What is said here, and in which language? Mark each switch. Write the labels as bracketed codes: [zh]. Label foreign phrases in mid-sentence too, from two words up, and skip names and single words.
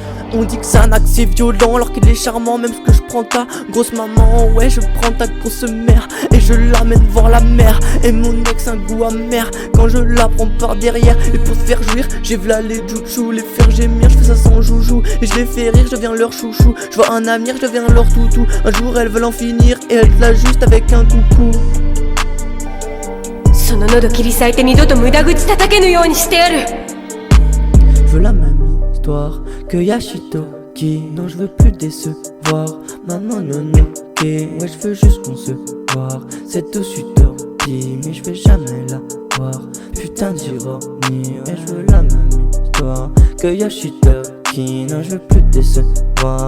[fr] On dit que c'est un acte c'est violent alors qu'il est charmant. Même ce que je prends ta grosse maman, ouais je prends ta grosse mère et je l'amène voir la mer. Et mon ex un goût amer quand je la prends par derrière. Et pour te faire jouir, j'ai v'là les jouchous, les faire gémir, je fais ça sans joujou. Et je les fais rire, je deviens leur chouchou. Je vois un avenir, je deviens leur toutou. Un jour elles veulent en finir et elles te la juste avec un coucou. [ja] その喉切り裂いて二度と無駄口叩けぬようにしてやる [fr] Je veux la même histoire que Yashito qui non je veux plus décevoir. Maman non non ok, ouais je veux juste qu'on se voit. C'est tout utopie mais je vais jamais la voir. Putain d'ironie, ouais je veux la même histoire que Yashito qui non je veux plus décevoir.